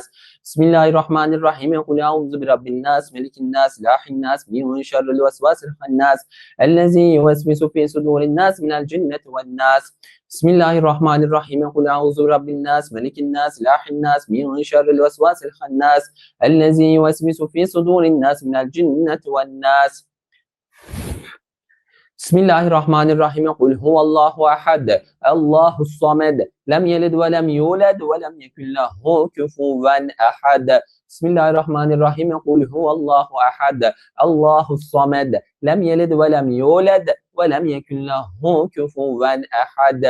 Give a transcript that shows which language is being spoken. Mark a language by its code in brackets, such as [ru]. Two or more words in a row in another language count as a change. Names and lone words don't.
[ar] بسم الله الرحمن الرحيم. قل أعوذ برب الناس، ملك الناس، إله الناس، من شر الوسواس الخناس، الذي يوسوس في صدور الناس من الجنة والناس. بسم الله الرحمن الرحيم. قل أعوذ برب الناس، ملك الناس، إله الناس، من شر الوسواس الخناس، الذي يوسوس في صدور الناس من الجنة والناس. بسم الله الرحمن الرحيم. قل هو الله أحد، الله الصمد، لم يلد ولم يولد ولم يكن له كفوا أحد. بسم الله الرحمن الرحيم. قل هو الله أحد، الله الصمد، لم يلد ولم يولد ولم يكن له كفوا أحد.